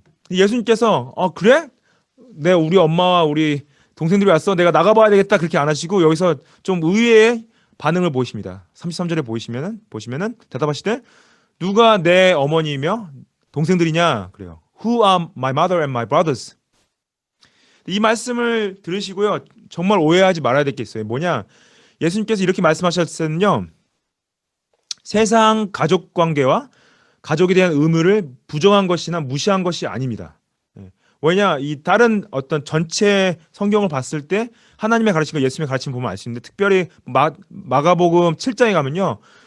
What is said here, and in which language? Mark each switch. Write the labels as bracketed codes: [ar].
[ko] 예수님께서 그래? 우리 엄마와 우리 동생들이 왔어. 내가 나가봐야 되겠다. 그렇게 안 하시고 여기서 좀 의외의 반응을 보이십니다. 33절에 보시면은 대답하시되 누가 내 어머니이며 동생들이냐 그래요. [en] Who are my mother and my brothers? [ko] 이 말씀을 들으시고요. 정말 오해하지 말아야 될 게 있어요. 뭐냐? 예수님께서 이렇게 말씀하셨을 때는요. 세상 가족 관계와 가족에 대한 의무를 부정한 것이나 무시한 것이 아닙니다. 예. 왜냐? 이 다른 어떤 전체 성경을 봤을 때 하나님의 가르침과 예수님의 가르침 보면 알 수 있는데 특별히 마가복음 7장에 가면요.